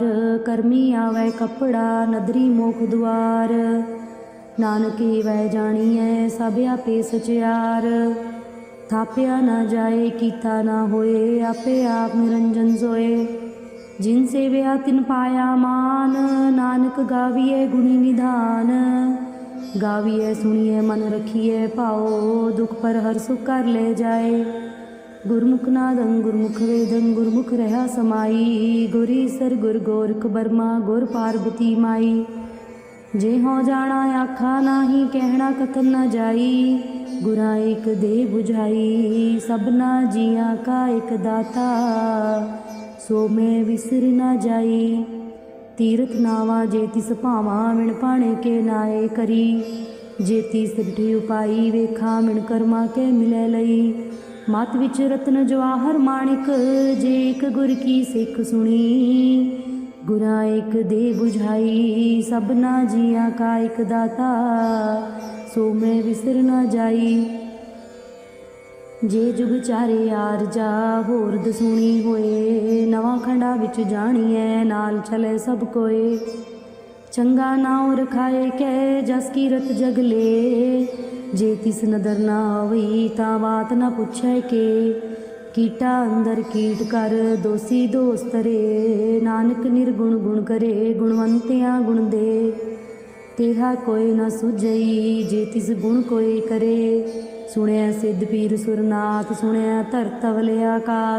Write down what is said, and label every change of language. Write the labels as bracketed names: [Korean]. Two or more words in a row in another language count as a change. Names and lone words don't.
[Punjabi] ਕਰਮੀ ਆਵੈ ਕਪੜਾ, ਨਦਰੀ ਮੋਖ ਦੁਆਰ। ਨਾਨਕ ਵੈ ਜਾਣੀਐ, ਸਭ ਆਪੇ ਸਚਿਆਰ। ਥਾਪਿਆ ਨ ਜਾਏ, ਕੀਤਾ ਨ ਹੋਏ, ਆਪੇ ਆਪ ਨਿਰੰਜਨ ਸੋਏ। ਜਿਨ ਸੇਵਿਆ ਤਿਨ ਪਾਇਆ ਮਾਨ, ਨਾਨਕ ਗਾਵੀਐ ਗੁਣੀ ਨਿਧਾਨ। ਗਾਵੀਐ ਸੁਣੀਐ ਮਨ ਰਖੀਐ ਪਾਉ, ਦੁਖ ਪਰ ਹਰ ਸੁਖ ਕਰ ਲੇ ਜਾਏ। ਗੁਰਮੁਖ ਨਾਦੰ ਗੁਰਮੁਖ ਵੇਦੰ, ਗੁਰਮੁਖ ਰਹਾ ਸਮਾਈ। ਗੁਰੀਸਰ ਗੁਰ ਗੋਰਖ ਬਰਮਾ, ਗੁਰ ਪਾਰਵਤੀ ਮਾਈ। ਜੇ ਹੋਂ ਜਾਣਾ ਆਖਾ ਨਾਹੀ, ਕਹਣਾ ਕਥਨ ਨ ਜਾਈ। ਗੁਰਾ ਇਕ ਦੇ ਬੁਝਾਈ, ਸਭਨਾ ਜੀਆ ਕਾ ਇਕ ਦਾਤਾ। ਸੋ ਮੈਂ ਵਿਸਰ ਨ ਜਾਈ। ਤੀਰਥ ਨਾਵਾ ਜੇ ਤਿਸ ਭਾਵਾ, ਮਿਣ ਪਾਣੇ ਕੇ ਨਾਏ ਕਰੀ। ਜੇ ਤਿਸ ਡਿਠੀ ਉਪਾਈ, ਵੇਖਾ ਮਿਣ ਕਰਮਾ ਕੇ ਮਿਲੈ ਲਈ। ਮਤ ਵਿਚ ਰਤਨ ਜਵਾਹਰ ਮਾਣਿਕ, ਜੇ ਇਕ ਗੁਰ ਕੀ ਸਿਖ ਸੁਣੀ। ਗੁਰਾ ਇਕ ਦੇ ਬੁਝਾਈ, ਸਭਨਾ ਜੀਆ ਕਾ ਇਕ ਦਾਤਾ। ਸੋ ਮੈਂ ਵਿਸਰ ਨ ਜਾਈ। ਜੇ ਜੁਗ ਚਾਰੇ ਆਰਜਾ, ਹੋਰ ਦਸੂਣੀ ਹੋਏ। ਨਵਾ ਖੰਡਾ ਵਿਚ ਜਾਣੀਐ, ਨਾਲ ਚਲੇ ਸਭ ਕੋਏ। ਚੰਗਾ ਨਾਉ ਰਖਾਏ ਕੈ, ਜਸ ਕੀਰਤ ਜਗ ਲੇ। ਜੇ ਤਿਸ ਨਦਰ ਨਾ ਆਵਈ, ਤਾਂ ਬਾਤ ਨ ਪੁਛੈ ਕੇ। ਕੀਟਾ ਅੰਦਰ ਕੀਟ ਕਰ ਦੋਸੀ ਦੋਸ ਤਰੇ। ਨਾਨਕ ਨਿਰਗੁਣ ਗੁਣ ਕਰੇ ਗੁਣਵੰਤਿਆਂ ਗੁਣ ਦੇ। ਤੇਹਾ ਕੋਈ ਨ ਸੁਝਈ ਜੇ ਤਿਸ ਗੁਣ ਕੋਈ ਕਰੇ। ਸੁਣਿਆ ਸਿੱਧ ਪੀਰ ਸੁਰਨਾਥ ਸੁਣਿਆ ਧਰਤ ਅਵਲੇ ਆਕਾਸ।